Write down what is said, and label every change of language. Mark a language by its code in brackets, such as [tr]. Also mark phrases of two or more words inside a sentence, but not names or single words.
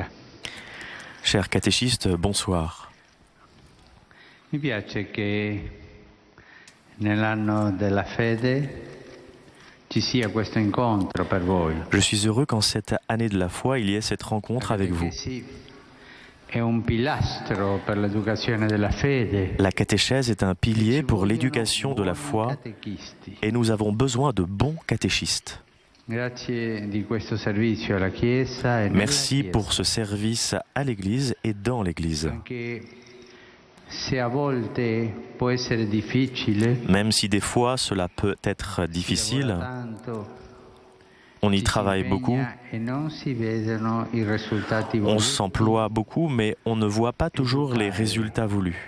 [fr] Chers catéchistes, bonsoir. [it] Mi piace che nell'anno della fede ci sia questo incontro per voi. [fr] Je suis heureux qu'en cette année de la foi, il y ait cette rencontre avec vous. [it] È un pilastro per l'educazione della fede. [fr] La catéchèse est un pilier pour l'éducation de la foi et nous avons besoin de bons catéchistes. Merci pour ce service à l'Église et dans l'Église. Même si des fois cela peut être difficile, on y travaille beaucoup, on s'emploie beaucoup, mais on ne voit pas toujours les résultats voulus.